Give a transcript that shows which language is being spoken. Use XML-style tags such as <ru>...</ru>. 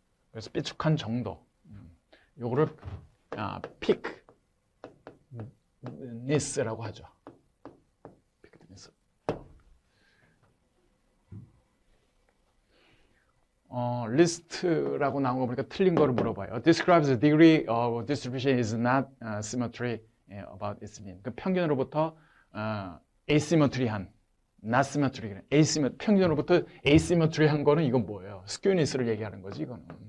<ko>그래서 삐죽한 정도. 요거를 thickness라고 하죠. thickness. 리스트라고 나온 거 보니까 틀린 거를 물어봐요.</ko> <en>Describes the degree of distribution is not symmetry about its mean.</en> <ko>그 평균으로부터 asymmetry한,</ko> <en>not symmetry,</en> <ko>평균으로부터 asymmetry한 거는 이건 뭐예요? skewness를 얘기하는 거지 이거는.</ko>